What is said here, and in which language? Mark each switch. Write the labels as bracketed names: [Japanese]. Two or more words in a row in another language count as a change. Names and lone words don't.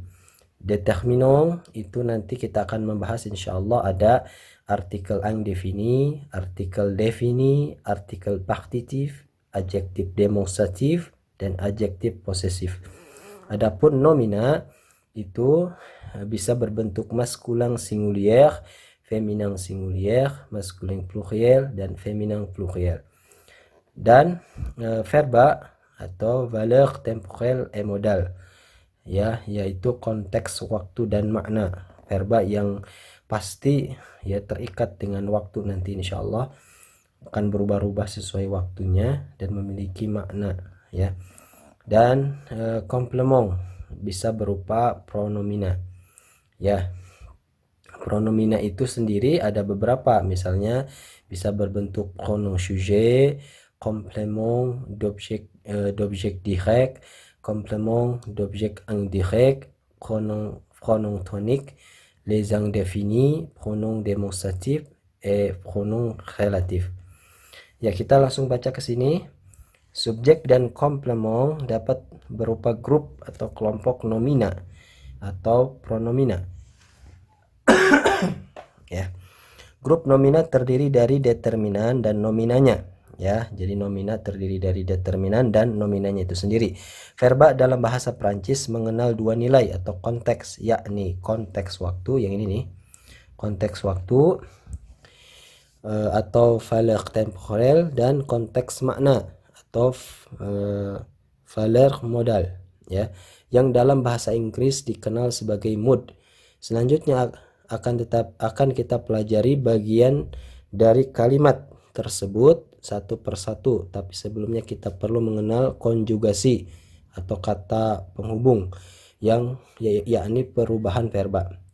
[Indonesian] Determinant itu nanti kita akan membahas insyaallah, ada artikel indefini, artikel defini, artikel partitif, adjektif demonstratif, dan adjektif posesif. Adapun nomina itu bisa berbentuk maskulin singulier, feminin singulier, maskulin pluriel, dan feminin pluriel. Dan verba atau [French] valeur temporelle et modal [Indonesian] ya, yaitu konteks, waktu, dan makna. Verba yang pasti ya, terikat dengan waktu, nanti insyaallah akan berubah-ubah sesuai waktunya dan memiliki makna ya. Dan komplement bisa berupa pronomina ya. Pronomina itu sendiri ada beberapa, misalnya bisa berbentuk [French] pronom sujet, complément d'objet direct, complément d'objet indirect, pronom tonique, les indéfinis, pronom démonstratif, et pronom relatif. [Indonesian] Ya, kita langsung baca ke sini. Subjek dan komplement dapat berupa grup atau kelompok nomina atau pronomina ya. Grup nomina terdiri dari determinan dan nominanya ya. Jadi nomina terdiri dari determinan dan nominanya itu sendiri. Verba dalam bahasa Prancis mengenal dua nilai atau konteks, yakni konteks waktu, yang ini nih, konteks waktu atau [French] valeur temporelle, [Indonesian] dan konteks makna atau [French] valeur modal [Indonesian] ya, yang dalam bahasa Inggris dikenal sebagai mood. Selanjutnya akan kita pelajari bagian dari kalimat tersebut satu persatu, tapi sebelumnya kita perlu mengenal konjugasi atau kata penghubung yang yakni perubahan verba.